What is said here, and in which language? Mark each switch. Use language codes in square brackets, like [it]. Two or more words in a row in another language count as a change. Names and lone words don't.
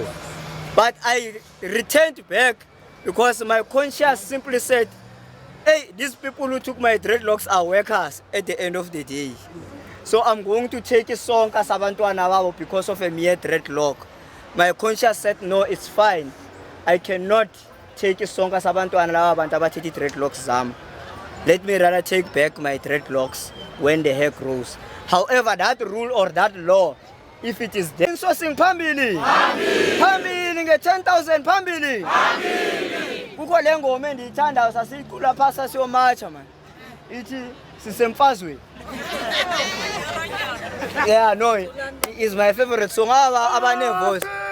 [en] But I returned back because my conscience simply said, hey, these people who took my dreadlocks are workers at the end of the day. So I'm going to take a song as Abantwana Babo because of a mere dreadlock. My conscience said, no, it's fine. I cannot take a song as Abantwana Babo and [xh] abathe dreadlocks zam. [en] Let me rather take back my dreadlocks when the hair grows. However, that rule or that law, if it is there, sourcing phambili. [xh] Phambili nge 10,000 phambili. Kukho le ngoma endiyithandayo sasiyicula phaa sasiyomatsha man. Ithi sisemfazweni. [en] Yeah, no, it's my favorite song. [xh] Abane voice.